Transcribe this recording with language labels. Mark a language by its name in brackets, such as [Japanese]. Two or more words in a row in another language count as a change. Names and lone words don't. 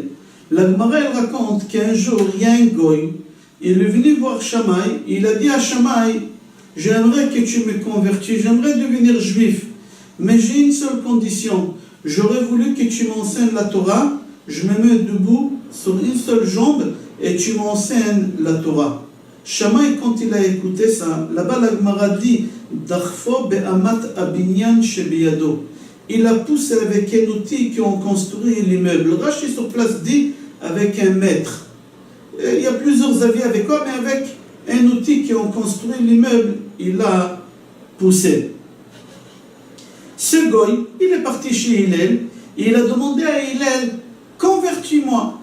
[French] La Gemara elle raconte qu'un jour, il y a un goy, il est venu voir Shammai, il a dit à Shammai, j'aimerais que tu me convertisses, j'aimerais devenir juif, mais j'ai une seule condition, j'aurais voulu que tu m'enseignes la Torah, je me mets debout sur une seule jambe et tu m'enseignes la Torah. Shammai, quand il a écouté ça, là-bas la Gemara dit, [Hebrew] דחפו באמת הבניין שבידו. [French] Il a poussé avec un outil qui ont construit l'immeuble. Rashi sur place dit avec un mètre. Il y a plusieurs avis avec quoi, mais avec un outil qui ont construit l'immeuble, il a poussé. Ce goy, il est parti chez Hillel, il a demandé à Hillel, convertis-moi.